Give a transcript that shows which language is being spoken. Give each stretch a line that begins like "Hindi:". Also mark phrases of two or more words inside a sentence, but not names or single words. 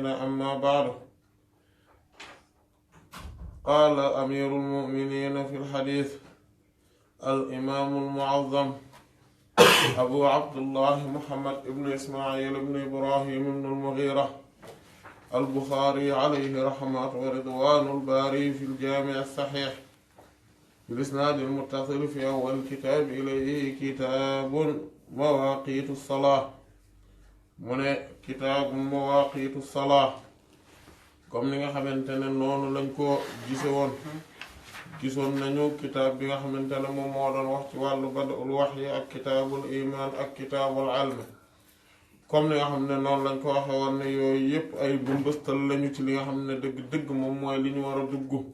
Arabic: أما بعد، قال أمير المؤمنين في الحديث الإمام المعظم أبو عبد الله محمد بن إسماعيل بن إبراهيم بن المغيرة البخاري عليه رحمة ورضوان الباري في الجامع الصحيح بالإسناد المتصل في أول الكتاب إليه كتاب مواقيت الصلاة من كتاب مواقيت الصلاة
Wolof: comme ni nga xamante ne noonu lañ ko gise woon gisoon nañu kitaab bi nga xamante ne moom moo doon wax ci wàllu
Arabic: بدء الوحي
Wolof: ak
Arabic: كتاب الإيمان
Wolof: ak
Arabic: كتاب العلم
Wolof: comme ni nga xam ne noonu lañ ko waxe woon ne yooyu yépp ay bumbëstal lañu ci li nga xam ne dëgg-dëgg moom mooy li ñu war a dugg